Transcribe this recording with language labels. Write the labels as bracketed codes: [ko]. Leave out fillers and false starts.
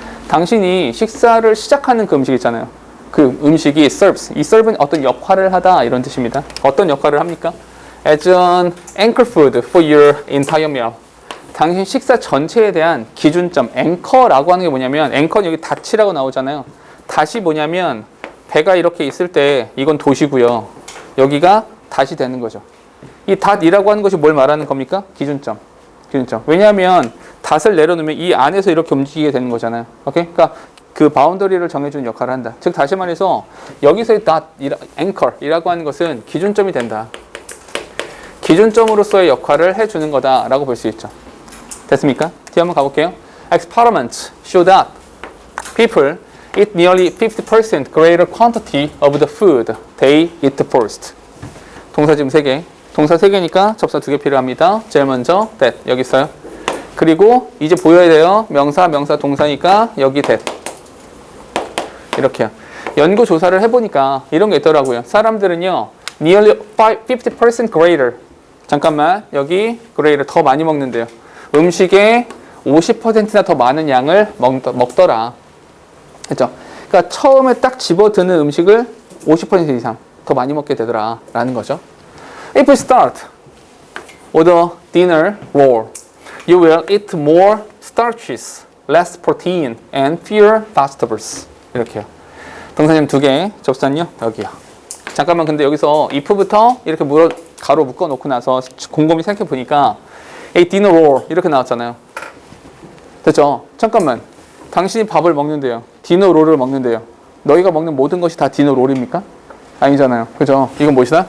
[ko] 당신이 식사를 시작하는 그 음식 있잖아요. 그 음식이 serves. 이 serve는 어떤 역할을 하다 이런 뜻입니다. 어떤 역할을 합니까? [en] As an anchor food for your entire meal. [ko] 당신 식사 전체에 대한 기준점, 앵커라고 하는 게 뭐냐면, 앵커는 여기 닷이라고 나오잖아요. 닷이 뭐냐면 배가 이렇게 있을 때 이건 도시고요. 여기가 닷이 되는 거죠. 이 닷이라고 하는 것이 뭘 말하는 겁니까? 기준점. 기준점. 왜냐하면 닷을 내려놓으면 이 안에서 이렇게 움직이게 되는 거잖아요. 오케이? 그러니까 그 바운더리를 정해주는 역할을 한다. 즉 다시 말해서 여기서의 닷, 앵커이라고 하는 것은 기준점이 된다. 기준점으로서의 역할을 해주는 거다라고 볼 수 있죠. 됐습니까? 뒤 한번 가볼게요. [en] Experiments show that people eat nearly 50% greater quantity of the food they eat first. [ko] 동사 지금 3개. 동사 3개니까 접사 2개 필요합니다. 제일 먼저 that 여기 있어요. 그리고 이제 보여야 돼요. 명사, 명사, 동사니까 여기 that. 이렇게요. 연구 조사를 해보니까 이런 게 있더라고요. 사람들은요, [en] nearly 50% greater. [ko] 잠깐만, 여기 greater 더 많이 먹는데요. 음식에 50%나 더 많은 양을 먹더라. 그렇죠? 그러니까 처음에 딱 집어드는 음식을 50% 이상 더 많이 먹게 되더라 라는 거죠. [en] If you start with a dinner roll, you will eat more starches, less protein, and fewer vegetables. [ko] 이렇게요. 동사님 2개, 접사는요 여기요. 잠깐만, 근데 여기서 if부터 이렇게 가로 묶어 놓고 나서 곰곰이 생각해 보니까 A dinner roll 이렇게 나왔잖아요. 됐죠? 잠깐만, 당신이 밥을 먹는데요, 디너 롤을 먹는데요, 너희가 먹는 모든 것이 다 디너 롤입니까? 아니잖아요. 그죠? 이건 무엇이다?